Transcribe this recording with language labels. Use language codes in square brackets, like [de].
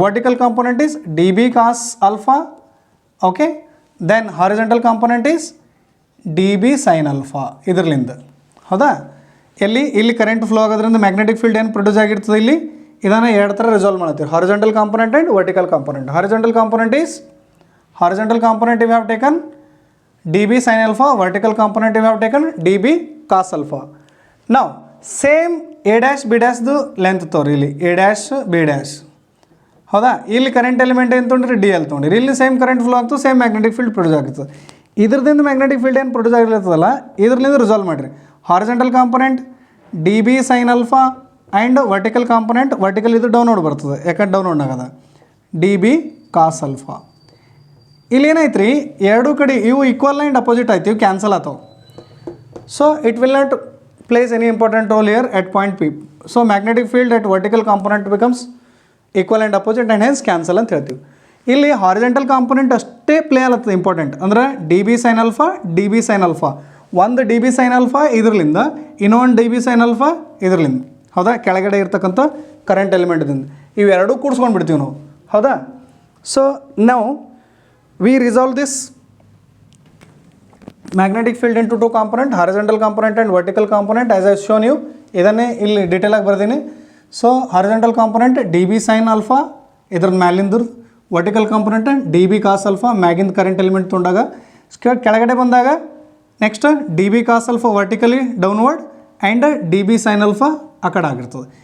[en] vertical component is d b cos alpha, okay, then horizontal component is d b sin alpha [kn] ಇದರಲ್ಲಿಂದ. ಹೌದಾ? ಇಲ್ಲಿ current flow ಆಗೋದ್ರಿಂದ magnetic field ಏನು produce ಆಗಿರ್ತದೆ ಇಲ್ಲಿ, ಇದನ್ನು 2 ಥರ ರಿಸಾಲ್ವ್ ಮಾಡ್ತೀವಿ, horizontal component and vertical component. [en] Horizontal component is, horizontal component we have taken dB sin alpha, vertical component we have taken dB cos alpha. Now same a dash b dash [kn] ದು length ತೋರಿ, ಇಲ್ಲಿ [en] a dash b dash. [kn] ಹೌದಾ? ಇಲ್ಲಿ current element ಏನು ತೊಗೊಂಡ್ರಿ, D L ತೊಗೊಂಡ್ರಿ. ಇಲ್ಲಿ same current flow ಆಗ್ತದೆ, ಸೇಮ್ ಮ್ಯಾಗ್ನೆಟಿಕ್ ಫೀಲ್ಡ್ ಪ್ರೊಡ್ಯೂಸ್ ಆಗ್ತದೆ. ಇದ್ರದಿಂದ ಮ್ಯಾಗ್ನೆಟಿಕ್ ಫೀಲ್ಡ್ ಏನು ಪ್ರೊಡ್ಯೂಸ್ ಆಗಿರ್ತದಲ್ಲ, ಇದರಿಂದ ರಿಸಾಲ್ವ್ ಮಾಡಿರಿ. Horizontal component D B sign alpha and vertical component, vertical ಇದು ಡೌನ್ವರ್ಡ್ ಬರ್ತದೆ, ಯಾಕಂದ್ರೆ ಡೌನ್ವರ್ಡ್ ಆಗದ, ಡಿ ಬಿ ಕಾಸ್ ಅಲ್ಫಾ. ಇಲ್ಲಿ ಏನೈತೆ ರೀ, ಎರಡೂ ಕಡೆ ಇವು ಈಕ್ವಲ್ ಆ್ಯಂಡ್ ಅಪೋಸಿಟ್ ಆಯ್ತು, ಇವು ಕ್ಯಾನ್ಸಲ್ ಆಗ್ತಾವೆ. [en] So it will not place any important role here at point P. So magnetic field at vertical component becomes equal and opposite and hence cancel [kn] ಅಂತ ಹೇಳ್ತೀವಿ. ಇಲ್ಲಿ ಹಾರಿಜಾಂಟಲ್ ಕಾಂಪೊನೆಂಟ್ ಅಷ್ಟೇ play ಆಗ್ತದೆ important, ಅಂದ್ರೆ D B sign alpha, D B sign alpha. ಒಂದು D B sign alpha ಇದರಲ್ಲಿಂದ, ಇನ್ನೊಂದು D B sign alpha ಇದರಲ್ಲಿಂದ. ಹೌದಾ? ಕೆಳಗಡೆ ಇರ್ತಕ್ಕಂಥ ಕರೆಂಟ್ ಎಲಿಮೆಂಟ್ದಿಂದ ಇವೆರಡೂ ಕೂಡಿಸ್ಕೊಂಡು ಬಿಡ್ತೀವಿ ನಾವು. ಹೌದಾ? ಸೊ ನಾವು [en] we resolve this magnetic field into 2 component, horizontal component and vertical component as I have shown you. [kn] ಇದನ್ನೇ ಇಲ್ಲಿ ಡೀಟೇಲ್ ಆಗಿ ಬರ್ತೀನಿ. So horizontal component D B sign alpha ಇದ್ರದ್ದು ಮ್ಯಾಲಿಂದ್ರ, ವರ್ಟಿಕಲ್ ಕಾಂಪೊನೆಂಟ್ ಡಿ ಬಿ ಕಾಸ್ ಅಲ್ಫಾ ಮ್ಯಾಗಿಂದ ಕರೆಂಟ್ ಎಲಿಮೆಂಟ್ ತೊಗೊಂಡಾಗ, ಕೆಳಗಡೆ ಬಂದಾಗ next D B cos alpha vertically downward and D B sign alpha ಆ ಕಡೆ ಆಗಿರ್ತದೆ.